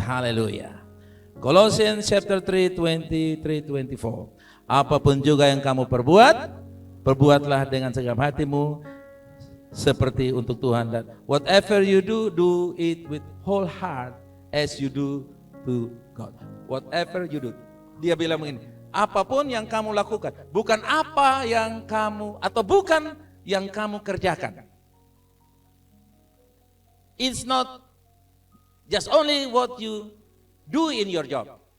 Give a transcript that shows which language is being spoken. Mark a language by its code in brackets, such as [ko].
[en] Hallelujah. Colossians chapter 3, 23-24. [id] Apapun juga yang kamu perbuat, perbuatlah dengan segenap hatimu seperti untuk Tuhan. [en] Dan whatever you do, do it with whole heart as you do to God. Whatever you do. [id] Dia bilang begini, apapun yang kamu lakukan, bukan apa yang kamu atau bukan yang kamu kerjakan. [en] It's not just only what you do in your job.